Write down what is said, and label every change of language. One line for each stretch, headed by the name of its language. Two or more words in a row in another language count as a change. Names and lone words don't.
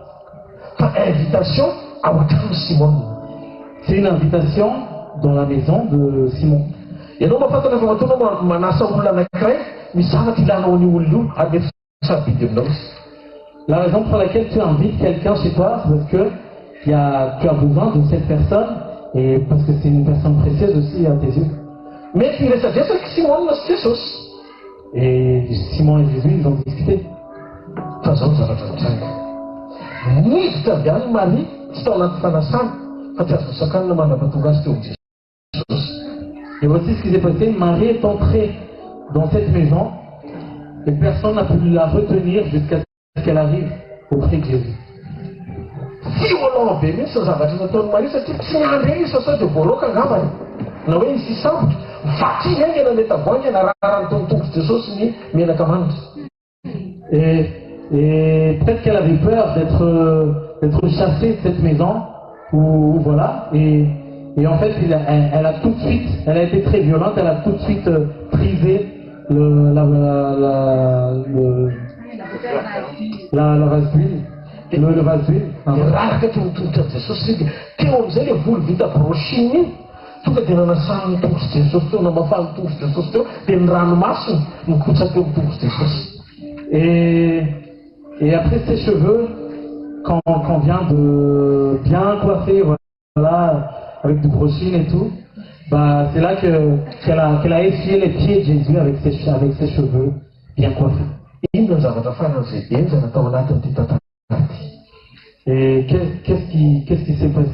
French: C'est une invitation dans la maison de Simon. La raison pour laquelle tu invites quelqu'un chez toi, c'est parce que tu as besoin de cette personne Et parce que c'est une personne précieuse aussi à tes yeux.
Malagasy: Mety resadresaka Simona sy Jesosy.
French: Et Simon et Jésus, ils ont discuté.
Malagasy: Fa zao ny zavatra mitranga. Niditra avy any Marie tsy tao anaty fanasana fa tsy azo voasakanina mandrapatonga azy teo amin'i Jesosy.
French: Et voici ce qui s'est passé. Marie est entrée dans cette maison et personne n'a pu la retenir jusqu'à ce qu'elle arrive auprès de Jésus.
Malagasy: Fiolao be mihitsy ny zavatra nataony Marie satria tsy niandry eny izy fa sao dia voaloka angambany. Na hoe izy sambotra vatriny aingana ilay tavoahangy nararany tongotongo Jesosy ny menaka manitra.
French: Et peut-être qu'elle avait peur d'être chassée de cette maison, ou voilà. Et en fait, elle a tout de suite, elle a été très violente, elle a tout de suite prisé la vase d'huile. Le vase d'huile.
Malagasy: Raraka teo tongotra Jesosy dia teo amin'izay ilay volo vita brochine iny. Tonga dia nanasana ny tongotra Jesosy teo, namafana ny tongotra Jesosy teo, dia ny ranomasiny mikotraka eo amin'ny tongotra Jesosy.
French: Et après ses cheveux, quand vient de bien coiffer, voilà, avec du brushing et tout, bah, c'est là qu'elle a essuyé les pieds de Jésus avec ses cheveux bien coiffés. Et qu'est-ce qui s'est passé?